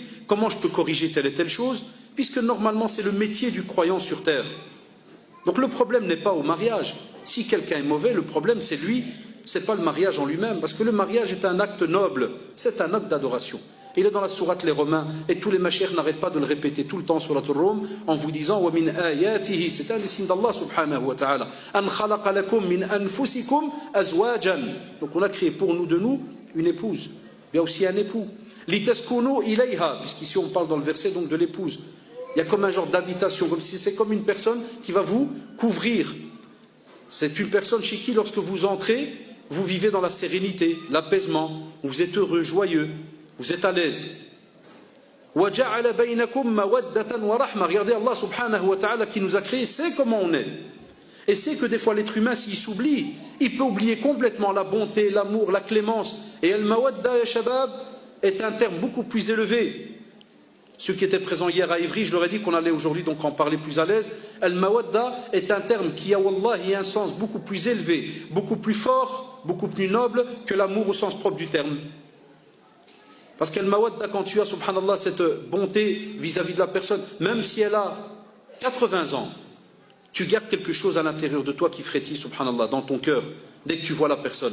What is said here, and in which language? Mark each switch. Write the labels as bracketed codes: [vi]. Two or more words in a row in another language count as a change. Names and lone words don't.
[fr] Comment je peux corriger telle et telle chose? Puisque normalement c'est le métier du croyant sur terre. Donc le problème n'est pas au mariage. Si quelqu'un est mauvais, le problème c'est lui, ce n'est pas le mariage en lui-même. Parce que le mariage est un acte noble, c'est un acte d'adoration. Il est dans la sourate Les Romains, et tous les machères n'arrêtent pas de le répéter tout le temps sur la Rum, en vous disant « [ar] ومن آياته [fr] » c'est un des signes d'Allah [ar] سبحانه وتعالى. « أن خلق لكم من أنفسكم أزواجا [fr] » donc on a créé pour nous, de nous, une épouse. Il y a aussi un époux. « [ar] لتسكنوا إليها [fr] » puisqu'ici on parle dans le verset donc de l'épouse. Il y a comme un genre d'habitation, comme si c'est comme une personne qui va vous couvrir. C'est une personne chez qui, lorsque vous entrez, vous vivez dans la sérénité, l'apaisement, vous êtes heureux, joyeux. Vous êtes à l'aise. Regardez Allah [ar] سبحانه وتعالى [fr] qui nous a créés, c'est comment on est. Et c'est que des fois l'être humain, s'il s'oublie, il peut oublier complètement la bonté, l'amour, la clémence. Et [ar] المودة يا شباب [fr] est un terme beaucoup plus élevé. Ceux qui étaient présents hier à Ivry, je leur ai dit qu'on allait aujourd'hui donc en parler plus à l'aise. Al-mawadda est un terme qui a wallahi un sens beaucoup plus élevé, beaucoup plus fort, beaucoup plus noble que l'amour au sens propre du terme. Parce qu'al-mawadda, quand tu as, subhanallah, cette bonté vis-à-vis de la personne, même si elle a 80 ans, tu gardes quelque chose à l'intérieur de toi qui frétille, subhanallah, dans ton cœur, dès que tu vois la personne.